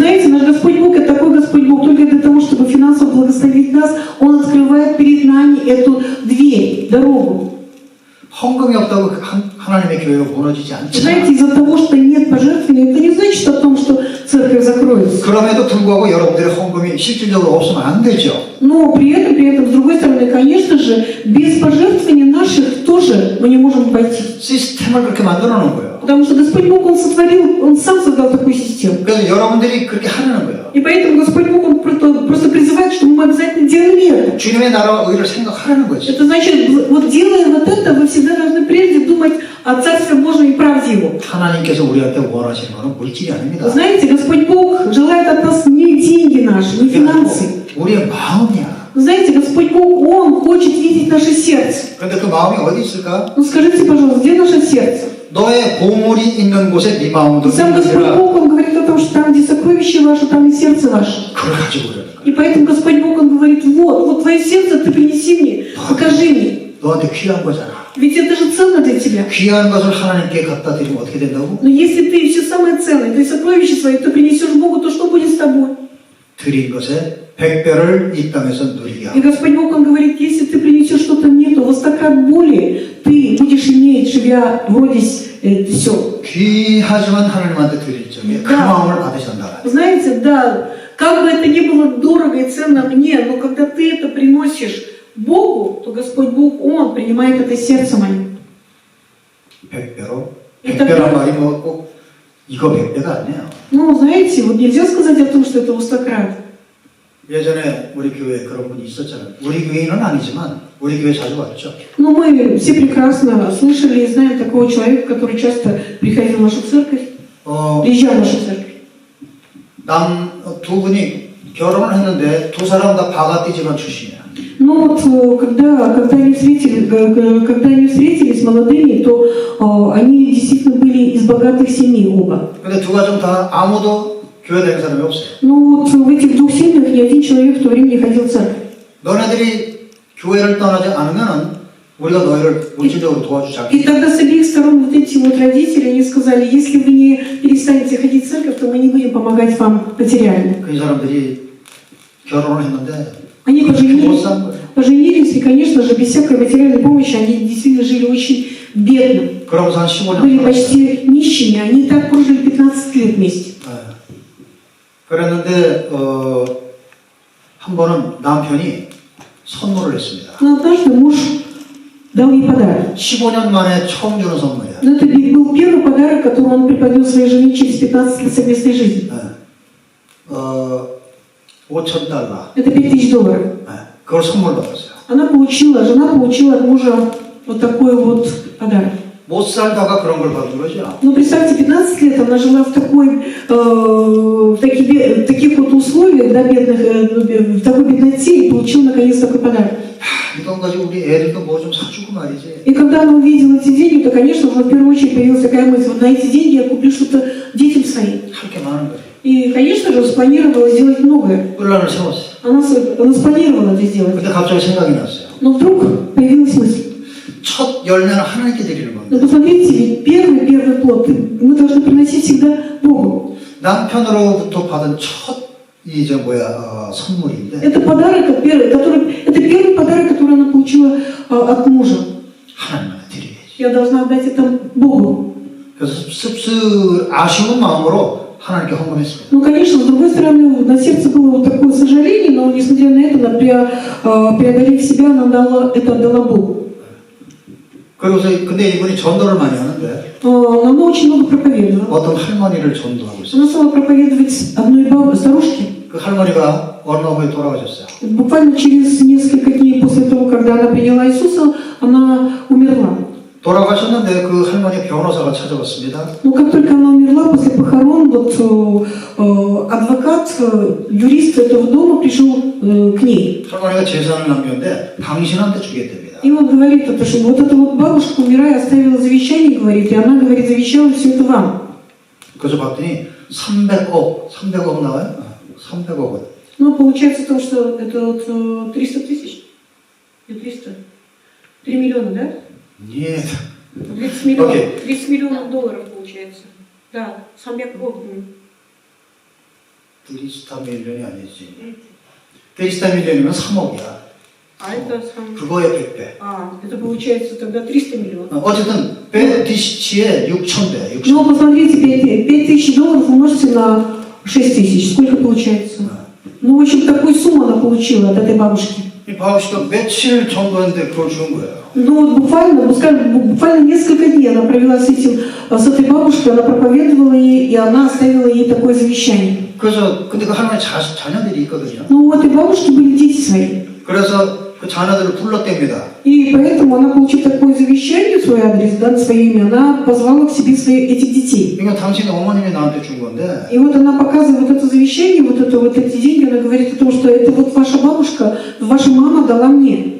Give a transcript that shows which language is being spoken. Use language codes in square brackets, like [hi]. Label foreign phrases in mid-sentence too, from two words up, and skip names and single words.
[ru] Знаете, наш Господь Бог – это такой Господь Бог, только для того, чтобы финансово благословить нас, Он открывает перед нами эту дверь, дорогу. [ko] 헌금이 없다고 하나님의 교회가 무너지지 않잖아요. [ru] Знаете, из-за того, что нет пожертвований, это не значит о том, что церковь закроется. [ko] 그럼에도 불구하고 여러분들의 헌금이 실질적으로 없으면 안 되죠. [ru] Но при этом, с другой стороны, конечно же, без пожертвований наших тоже мы не можем пойти. [ko] 시스템을 그렇게 만들어 놓은 거예요. [ru] Потому что Господь Бог, Он сам создал такую систему. [ko] 그래서 여러분들이 그렇게 하려는 거예요. [ru] И поэтому Господь Бог, Он просто призывает, чтобы мы обязательно делали это. [ko] 주님의 나라와 의를 생각하라는 거죠. [ru] Это значит, вот делая вот это, вы всегда должны прежде думать о Царстве Божьем и правде Его. [ko] 하나님께서 우리한테 원하시는 것은 물질이 아닙니다. [ru] Знаете, Господь Бог желает от нас не деньги наши, не финансы. [ko] 우리의 마음이야. [ru] Знаете, Господь Бог, Он хочет видеть наше сердце. [ko] 그런데 그 마음이 어디 있을까? [ru] Ну скажите, пожалуйста, где наше сердце? [ko] 너의 보물이 있는 곳에 네 마음도 [ru] И сам Господь [ko] 있느니라. [ru] Бог, Он говорит о том, что там, где сокровище ваше, там и сердце ваше. [ko] 그걸 가지고 오라는 거야. [ru] И поэтому Господь Бог, Он говорит, вот твое сердце, ты принеси мне, покажи мне. [ko] 너한테 귀한 거잖아. [ru] Ведь это же ценно для тебя. [ko] 귀한 것을 하나님께 갖다 드리면 어떻게 된다고? [ru] Но если ты все самое ценное, ты сокровища свои, ты принесешь Богу, то что будет с тобой? [ko] 드린 것에 100배를 이 땅에서 누리게 [ru] И [ko] 하고. [ru] Господь Бог, Он говорит, если ты принесешь что-то мне, то во 100 крат более ты будешь иметь, живя вроде все. [ko] 귀하지만 하나님한테 드릴 점에 그 [ru] Да. [ko] 마음을 받으신다. [ru] Знаете, да, как бы это ни было дорого и ценно мне, но когда ты это приносишь Богу, то Господь Бог, Он принимает это сердце мое. [ko] 100배로? [ru] Это [ko] 100배란 말이 뭐 꼭 이거 100배가 아니에요. [ru] Ну, знаете, вот нельзя сказать о том, что это во 100 крат. [ko] 예전에 우리 교회에 그런 분이 있었잖아요. 우리 교회는 아니지만 우리 교회 자주 왔죠. [ru] Но мы все прекрасно слышали и знаем такого человека, который часто приходил в нашу церковь, приезжал в нашу церковь. [ko] 두 분이 결혼을 했는데 두 사람 다 바가띠 집안 출신이야. [ru] Но вот когда они встретились молодыми, то они действительно были из богатых семей оба. [ko] 근데 두 가정 다 아무도 교회 다니는 사람이 없어요. [ru] Но вот в этих двух семьях ни один человек в то время не ходил в церковь. [ko] 너네들이 교회를 떠나지 않으면 우리가 너희를 물질적으로 도와주지 [ru] И [ko] 않겠다. [ru] тогда с обеих сторон вот эти вот родители, они сказали, если вы не перестанете ходить в церковь, то мы не будем помогать вам материально. [ko] 그 사람들이 결혼을 했는데 [ru] Они [ko] 못 산 거예요. [ru] поженились, и, конечно же, без всякой материальной помощи они действительно жили очень бедно. [ko] 그러면서 한 15년 [ru] Были почти нищими, они так прожили 15 лет вместе. [ko] 그랬는데 한 번은 남편이 선물을 했습니다. [ru] Но однажды муж дал ей подарок. [ko] 15년 만에 처음 주는 선물이야. [ru] Но это был первый подарок, который он преподнес своей жене через 15 лет совместной жизни. $5,000. Это $5000. [ko] 그걸 선물 받았어요. [ru] Жена получила от мужа вот такой вот подарок. [ko] 못 살다가 그런 걸 받은 거죠. [ru] Ну, представьте, 15 лет она жила в таких вот условиях, да, бедных, в такой бедноте, и получила наконец такой подарок. [ko] 이돈 가지고 우리 애들도 뭐 좀 사주고 말이지. [ru] И когда она увидела эти деньги, то, конечно, уже в первую очередь появилась такая мысль, вот на эти деньги я куплю что-то детям своим. [ko] 할 게 많은 거예요. [ru] И, конечно же, спланировала сделать многое. [ko] 플랜을 세웠어요. [ru] Она спланировала это сделать. [ko] 근데 갑자기 생각이 났어요. [ru] Но вдруг появилась мысль. [ko] 첫 열매는 하나님께 드리는 [ru] Но [ko] 겁니다. [ru] посмотрите, ведь первый плод мы должны приносить всегда Богу. [ko] 남편으로부터 받은 첫 선물인데 [ru] Это подарок, это первый подарок, который она получила от мужа. [ko] 하나님한테 드려야지. [ru] Я должна отдать это Богу. [ko] 그래서 아쉬운 마음으로 하나님께 헌금했어요. [ru] Ну, конечно, с другой стороны, на сердце было вот такое сожаление, но, несмотря на это, она, преодолев себя, она отдала Богу. [ko] 근데 이분이 전도를 많이 하는데 [ru] Она очень много проповедовала. [ko] 어떤 할머니를 전도하고 있어요. [ru] Она стала проповедовать одной старушке. [ko] 그 할머니가 얼마 후에 돌아가셨어요. [ru] Буквально через несколько дней после того, когда она приняла Иисуса, она умерла. [ko] 돌아가셨는데 그 할머니 변호사가 찾아왔습니다. [ru] Но как только она умерла, после похорон, вот адвокат, юрист этого дома пришел к ней. [ko] 할머니가 재산을 남겼는데 당신한테 주겠답니다. [ru] И он говорит, это, что вот эта вот бабушка, умирая, оставила завещание, говорит, и она, говорит, завещала все это вам. [ko] 그래서 봤더니 300억 나와요? 300억 원. [ru] Ну, получается то, что это вот 300 тысяч? Или 300? 3 миллиона, да? Нет. 30 миллионов. Окей. 30 миллионов долларов получается. Да, 300 억. [ko] 300 밀리언이 아니지. 300 밀리언이면 3억이야. [ru] А это сам... [ko] 그거의 100배. [ru] А, это получается тогда 300 миллионов. [ko] 어쨌든 100DC의 6,000배. [ru] Ну, посмотрите, 5000 долларов умножьте на 6000. Сколько получается? Ну, в общем, такую сумму она получила от этой бабушки. [ko] 이 바우씨가 며칠 정도인데 그걸 준 거예요. [ru] Ну, вот буквально, ну, скажем, буквально несколько дней она провела с этой бабушкой, она проповедовала ей, и она оставила ей такое завещание. [ko] 그래서 근데 그 할머니 자녀들이 있거든요. [ru] Ну, у этой бабушки были дети свои. [ko] 그래서 그 자녀들을 불렀답니다. [ru] И поэтому она, получив такое завещание в свой адрес, да, на свое имя, она позвала к себе этих детей. [ko] 이거 당신 어머님이 나한테 준 건데. [ru] И вот она показывает вот это завещание, вот эти деньги, она говорит о том, что это вот ваша бабушка, ваша мама дала мне.